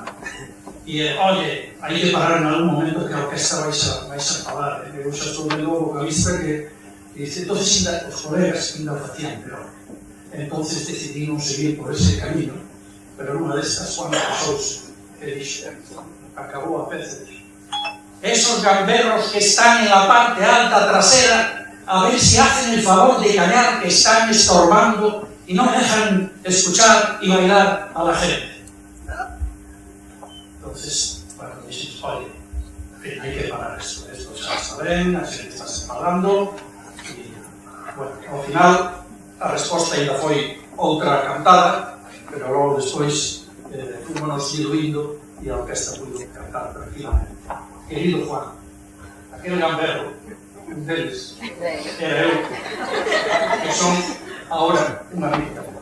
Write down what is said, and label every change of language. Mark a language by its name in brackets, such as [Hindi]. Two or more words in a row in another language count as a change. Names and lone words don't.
[Galician] E, oye, hai que parar en algún momento que a orquesta vais a falar, eu xa estou vendo o vocalista que dice, entonces os colegas ainda o facían peor. [Spanish] Entonces decidimos seguir por ese camino, [Galician] pero nunha destas Juan pasouse e dixo, acabou a pez, [Spanish] esos gamberros que están en la parte alta trasera, a ver si hacen el favor de callar, que están estorbando y no dejan escuchar y bailar a la gente. Entonces, bueno, dijimos, oye, en fin, hay que parar esto ya está ben, [Galician] a xente está separando, [Spanish] y, bueno, [Galician] ao final, a resposta ainda foi outra cantada, pero logo despois fomos diluindo e a orquesta pudo cantar tranquilamente. Querido Juan, aquel gamberro, un deles, era eu, que son ahora unha amiga.